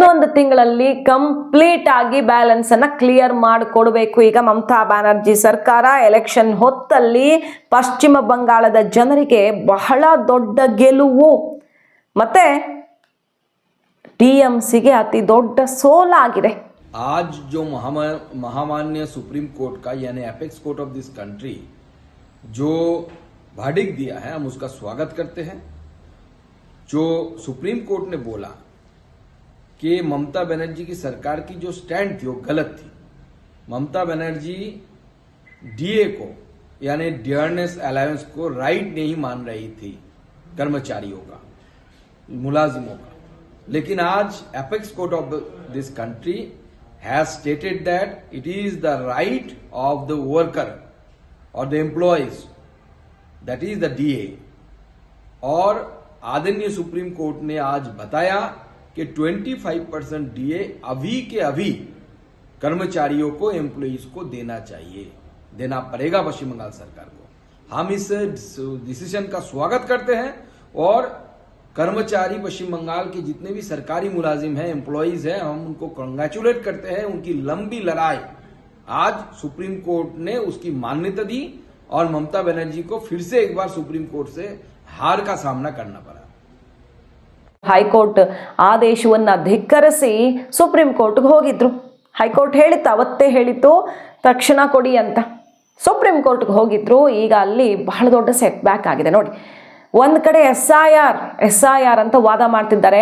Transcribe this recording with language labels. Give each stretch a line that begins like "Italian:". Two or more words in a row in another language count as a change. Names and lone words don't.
Kannada: 1 ತಿಂಗಳಲ್ಲಿ ಕಂಪ್ಲೀಟ್ ಆಗಿ ಬ್ಯಾಲೆನ್ಸ್ ಅನ್ನ ಕ್ಲಿಯರ್ ಮಾಡಿಕೊಡ್ಬೇಕು. ಈಗ ಮಮತಾ ಬ್ಯಾನರ್ಜಿ ಸರ್ಕಾರ ಎಲೆಕ್ಷನ್ ಹೊತ್ತಲ್ಲಿ ಪಶ್ಚಿಮ ಬಂಗಾಳದ ಜನರಿಗೆ ಬಹಳ ದೊಡ್ಡ ಗೆಲುವು, ಮತ್ತೆ TMCಗೆ ಅತಿ ದೊಡ್ಡ ಸೋಲಾಗಿದೆ.
Hindi: आज जो महामान्य सुप्रीम कोर्ट का यानी
English: apex court of this country
Hindi: जो वर्डिक्ट दिया है, हम उसका स्वागत करते हैं. जो सुप्रीम कोर्ट ने बोला कि ममता बनर्जी की सरकार की जो स्टैंड थी वो गलत थी. ममता बनर्जी DA को यानी
English: dearness allowance
Hindi: को राइट नहीं मान रही थी कर्मचारियों का, मुलाजिमों का. लेकिन आज
English: apex court of this country has stated that it is the right of the worker or the employees, that is the DA.
Hindi: और आदरणीय सुप्रीम कोर्ट ने आज बताया कि 25% डीए अभी के अभी कर्मचारियों को, एम्प्लॉइज को देना चाहिए, देना पड़ेगा पश्चिम बंगाल सरकार को। हम इस डिसीजन का स्वागत करते हैं और कर्मचारी पश्चिम बंगाल के जितने भी सरकारी मुलाजिम हैं, एम्प्लॉइज हैं, हम उनको कंग्रेचुलेट करते हैं। उनकी लंबी लड़ाई आज सुप्रीम कोर्ट ने उसकी मान्यता दी और ममता बनर्जी को फिर से एक बार सुप्रीम कोर्ट से हार का सामना करना पड़ा।
Kannada: ಹೈಕೋರ್ಟ್ ಆದೇಶವನ್ನ ಧಿಕ್ಕರಿಸಿ ಸುಪ್ರೀಂ ಕೋರ್ಟ್ಗೆ ಹೋಗಿದ್ರು. ಹೈಕೋರ್ಟ್ ಹೇಳಿತ್ತು, ಅವತ್ತೇ ಹೇಳಿತ್ತು ತಕ್ಷಣ ಕೊಡಿ ಅಂತ. ಸುಪ್ರೀಂ ಕೋರ್ಟ್ಗೆ ಹೋಗಿದ್ರು. ಈಗ ಅಲ್ಲಿ ಬಹಳ ದೊಡ್ಡ
English: set back
Kannada: ಆಗಿದೆ ನೋಡಿ. ಒಂದು ಕಡೆ ಎಸ್ ಐ ಆರ್ ಅಂತ ವಾದ ಮಾಡ್ತಿದ್ದಾರೆ.